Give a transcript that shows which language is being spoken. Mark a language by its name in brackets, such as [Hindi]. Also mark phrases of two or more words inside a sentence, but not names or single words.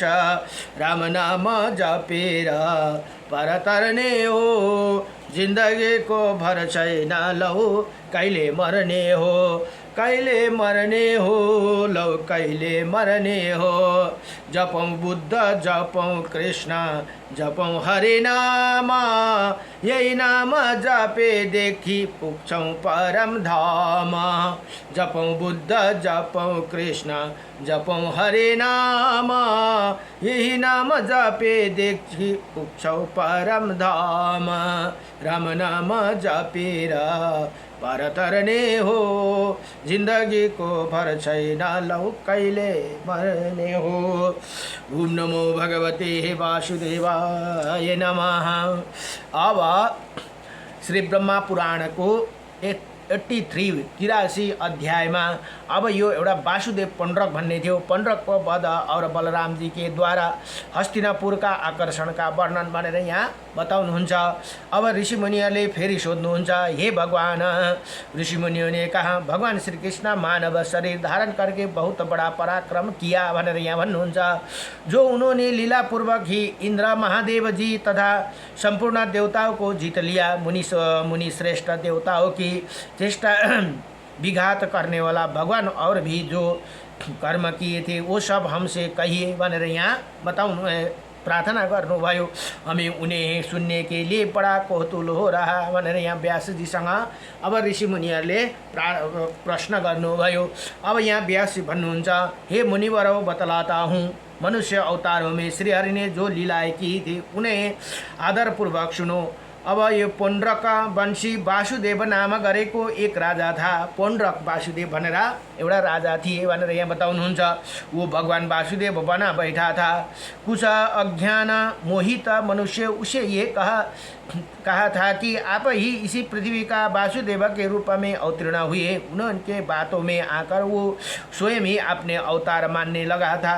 [Nepali] राम नाम जपेर पार तरने हो, जिन्दगीको भर छैन लौ कहिले मर्ने हो, कहिले मर्ने हो लौ कहिले मर्ने हो। जपौँ बुद्ध जपौँ कृष्ण जपौँ हरे नाम, यही नाम जपेदेखि पुग्छौँ परम धाम। जपौँ बुद्ध जपौँ कृष्ण जपौँ हरे नाम, यही नाम जपेदेखि पुग्छौँ परम धाम। राम नाम जपेर पार तरने हो, जिन्दगीको भर छैन लौ कहिले मर्ने हो। [Sanskrit] ओम नमो भगवते वासुदेवाय नमः। [Nepali] अब श्री ब्रह्मा पुराणको 83 अध्यायमा अब यो एउटा वासुदेव पण्डरक भन्ने थियो। पण्डरकको वध [Hindi] और बलरामजी के द्वारा [Nepali] हस्तिनापुरका आकर्षणका वर्णन भनेर यहाँ बताउनुहुन्छ। अब ऋषिमुनिहरूले फेरि सोध्नुहुन्छ, हे भगवान। [Hindi] ऋषिमुनियों ने कहा, भगवान श्री कृष्ण मानव शरीर धारण करके बहुत बड़ा पराक्रम किया [Nepali] भनेर यहाँ भन्नुहुन्छ। [Hindi] जो उन्होंने लीला पूर्वक ही इंद्र महादेव जी तथा संपूर्ण देवताओं को जीत लिया। मुनि श्रेष्ठ देवताओं की चेष्टा विघात करने वाला भगवान और भी जो कर्म किए थे वो सब हमसे कहिए [Nepali] भनेर यहाँ बताउनु प्रार्थना गर्नुभयो। [Hindi] हमें उन्हें सुनने के लिए बड़ा कौतूहल हो रहा [Nepali] भनेर यहाँ व्यासजीसँग अब ऋषिमुनिहरूले प्रश्न गर्नुभयो। अब यहाँ व्यासजी भन्नुहुन्छ, [Hindi] हे मुनिवरों बतलाता हूँ, मनुष्य अवतारों में श्री हरि ने जो लीलाएं की थी उन्हें आदरपूर्वक सुनो। [Nepali] अब यो पौंड्रक वंशी वासुदेव नाम गरेको [Hindi] एक राजा था। [Nepali] पौंड्रक वासुदेव भनेर एउटा राजा थिए भनेर यहाँ बताउनुहुन्छ। [Hindi] वो भगवान वासुदेव बना बैठा था। कुछ अज्ञान मोहित मनुष्य उसे ये कहा था कि आप ही इसी पृथ्वी का वासुदेव के रूप में अवतीर्ण हुए। उनके बातों में आकर वो स्वयं ही अपने अवतार मानने लगा था।